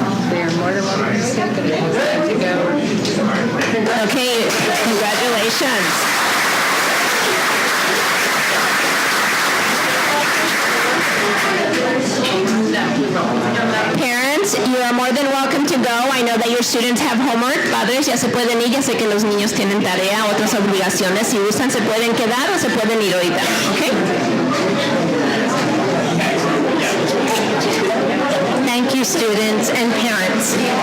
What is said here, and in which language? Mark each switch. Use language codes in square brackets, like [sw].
[en] They are more than welcome to stay, but it is time to go. Okay, congratulations. Parents, you are more than welcome to go. I know that your students have homework. [es] Padres, ya se pueden ir. Ya sé que los niños tienen tarea, otras obligaciones. Si gustan, se pueden quedar o se pueden ir ahorita. ¿Ok? [en] Thank you, students and parents.